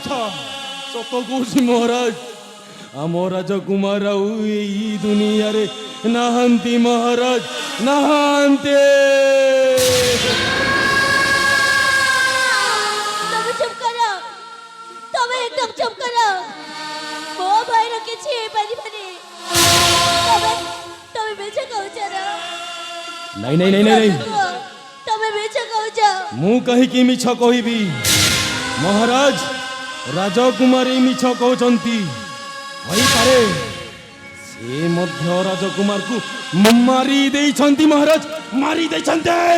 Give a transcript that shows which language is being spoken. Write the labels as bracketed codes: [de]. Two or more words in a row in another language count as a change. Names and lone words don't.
[or] ସତ କହୁଛି ମହାରାଜ, ଆମ ରାଜକୁମାର ଆଉ ଏଇ ଦୁନିଆରେ ନାହାନ୍ତି ମହାରାଜ, ନାହାନ୍ତି। ତମେ ଚୁପ କର, ତମେ ଏକଦମ ଚୁପ କର। ମୋ ଭାଇର କିଛି ହେଇପାରିବନି। ତମେ ମିଛ କହୁଛ ନା? ନାଇଁ ନାଇଁ ନାଇଁ ନାଇଁ, ତମେ ମିଛ କହୁଛ। ମୁଁ କାହିଁକି ମିଛ କହିବି ମହାରାଜ? ରାଜକୁମାରୀ ମିଛ କହୁଛନ୍ତି ହୋଇପାରେ, ସେ ମଧ୍ୟ ରାଜକୁମାରକୁ ମାରି ଦେଇଛନ୍ତି ମହାରାଜ, ମାରି ଦେଇଛନ୍ତି।